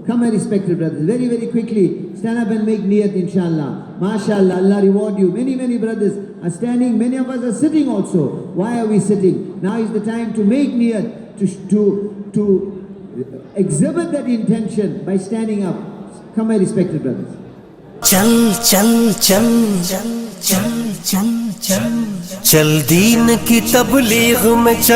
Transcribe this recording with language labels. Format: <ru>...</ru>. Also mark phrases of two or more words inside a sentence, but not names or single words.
<en>Come, my respected brothers. Very, very quickly, stand up and make niyat, inshallah. MashaAllah, Allah reward you. Many, many brothers are standing. Many of us are sitting also. Why are we sitting? Now is the time to make niyat, to exhibit that intention by standing up. Come, my respected brothers.</en> <hi>चल चल चल चल चल चल चल चल दीन की तबलीग में चल.</hi>